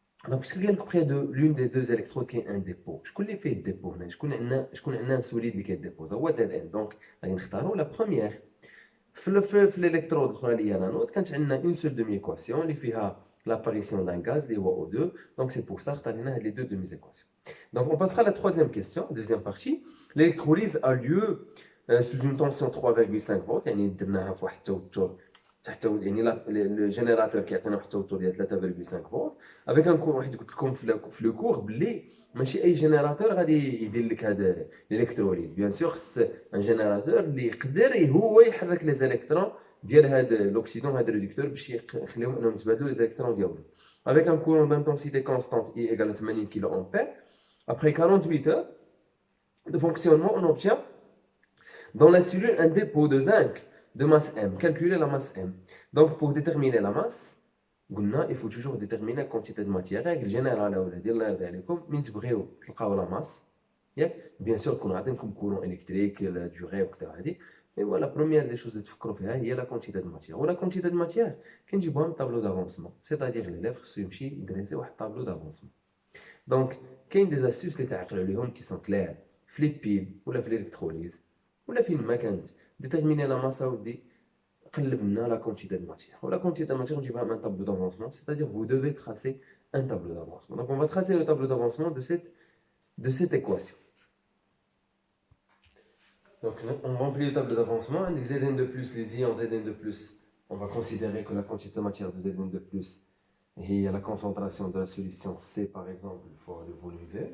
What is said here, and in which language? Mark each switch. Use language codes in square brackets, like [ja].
[fr] Donc puisque [ar] قال لك [fr] près de l'une des deux électrodes [ar] كاين [fr] un dépôt [ar] شكون اللي فيه الديبو هنا شكون عندنا solide اللي كيديبوزا هو Zn donc غادي نختاروا [fr] la première. [ar] في الالكترود الاخرى اللي هي l'anode كانت عندنا une seule demi équation اللي فيها [fr] l'apparition d'un gaz [ar] اللي هو O2 [fr] donc c'est pour ça [ar] اختارينا هاد [fr] les deux demi équations. Donc on passera à la troisième question, deuxième partie. L'électrolyse a lieu sous une tension 3,5 volts, [ar] يعني درناها في واحد التوتر تحت يعني le générateur كيعطينا واحد التوتر ديال 3,5 فولت [fr] avec un courant [ar] حيت قلت لكم في لو كور بلي ماشي اي جينيراتور غادي يدير لك هذا الالكتروليز. بيان سور خص ان جينيراتور اللي يقدر هو يحرك لي زالكترون ديال هاد l'oxydant هاد réducteur باش يخليهم انهم يتبادلوا les électrons ديالهم. [fr] Avec un courant d'intensité constante I égale à 80 kA, après 48 heures de fonctionnement, on obtient dans la cellule un dépôt de zinc de masse M. Calculer la masse M. Donc pour déterminer la masse, il faut toujours déterminer la quantité de matière. Règle générale, [ar] من تبغيو تلقاو [fr] la masse, bien sûr qu'on a un courant électrique, la durée وكذا. Et voilà, la première des choses de [ar] تفكروا فيها هي [fr] la quantité de matière. Ou la quantité de matière, [ar] كنجيبوها من [fr] tableau d'avancement. C'est-à-dire l'élève [ar] خصو يمشي يدرسي واحد [fr] tableau d'avancement. Donc, كاين des astuces [ar] اللي تعقلوا عليهم [fr] qui sont claires. [ar] في les piles ولا في l'électrolyse ولا فين ما كانت. [fr] Déterminer la masse [ar] اودي قلب لنا [fr] la quantité de matière. Ou la quantité de matière [ar] نجيبها من [fr] un tableau d'avancement, c'est-à-dire vous devez tracer un tableau d'avancement. Donc on va tracer le tableau d'avancement de cette équation. Donc on remplit le tableau d'avancement, avec Zn de plus, les ions Zn de plus, on va considérer que la quantité de matière de Zn de plus est la concentration de la solution C par exemple fois le volume V.